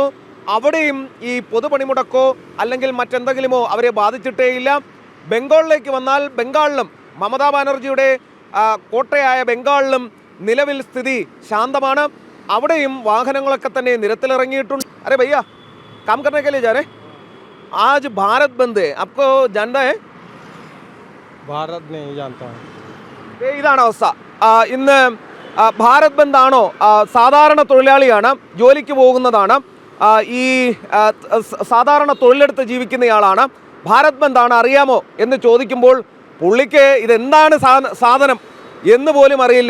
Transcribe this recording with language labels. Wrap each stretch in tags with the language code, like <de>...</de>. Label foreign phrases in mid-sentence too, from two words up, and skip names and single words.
<ml>അവിടെയും ഈ പൊതുപണിമുടക്കോ അല്ലെങ്കിൽ മറ്റെന്തെങ്കിലുമോ അവരെ ബാധിച്ചിട്ടേയില്ല. ബംഗാളിലേക്ക് വന്നാൽ ബംഗാളിലും മമതാ ബാനർജിയുടെ കോട്ടയായ ബംഗാളിലും നിലവിൽ സ്ഥിതി ശാന്തമാണ്. അവിടെയും വാഹനങ്ങളൊക്കെ തന്നെ നിരത്തിലിറങ്ങിയിട്ടുണ്ട്.</ml> <hi>अरे भैया काम करने के लिए जा रहे, आज भारत बंद है, आपको जानना है? भारत नहीं जानता हूँ।</hi> <ml>ഇതാണ് അവസ്ഥ. ഇന്ന് ഭാരത് ബന്ദ് ആണോ? സാധാരണ തൊഴിലാളിയാണ്, ജോലിക്ക് പോകുന്നതാണ്, ഈ സാധാരണ തൊഴിലെടുത്ത് ജീവിക്കുന്നയാളാണ്. ഭാരത് ബന്ദ് ആണ്, അറിയാമോ എന്ന് ചോദിക്കുമ്പോൾ പുള്ളിക്ക് ഇതെന്താണ് സാധനം എന്ന് പോലും അറിയില്ല.</ml>